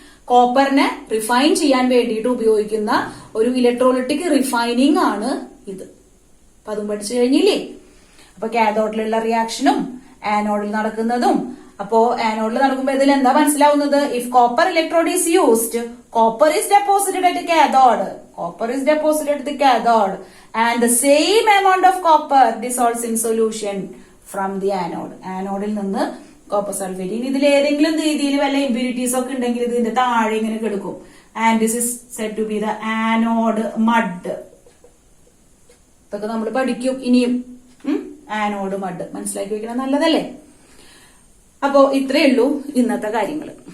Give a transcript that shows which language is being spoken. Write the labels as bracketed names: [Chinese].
[Malayalam] കോപ്പറിനെ refine ചെയ്യാൻ വേണ്ടിയിട്ട് ഉപയോഗിക്കുന്ന ഒരു ഇലക്ട്രോളിറ്റിക് റിഫൈനിങ് ആണ് ഇത്. അപ്പൊ അതും പഠിച്ചു കഴിഞ്ഞില്ലേ? അപ്പൊ കാഥോഡിലുള്ള റിയാക്ഷനും ആനോഡിൽ നടക്കുന്നതും. അപ്പോ ആനോഡിൽ നടക്കുമ്പോൾ ഇതിൽ എന്താ മനസ്സിലാവുന്നത്? [English] If copper electrode is used, copper is deposited at cathode. Copper is deposited at the cathode and the same amount of copper dissolves in solution from the anode. [Malayalam] ആനോഡിൽ നിന്ന് കോപ്പർ സൾഫേറ്റ്. ഇനി ഇതിൽ ഏതെങ്കിലും രീതിയിൽ വല്ല ഇമ്പ്യൂരിറ്റീസ് ഒക്കെ ഉണ്ടെങ്കിൽ ഇതിന്റെ താഴെ ഇങ്ങനെ കിടക്കും. [English] And this is said to be the anode mud. [Malayalam] ഇതൊക്കെ നമ്മൾ പഠിക്കും ഇനിയും. ആനോഡ് മഡ് മനസ്സിലാക്കി വെക്കണം, നല്ലതല്ലേ? അപ്പോ ഇത്രയേ ഉള്ളൂ ഇന്നത്തെ കാര്യങ്ങൾ.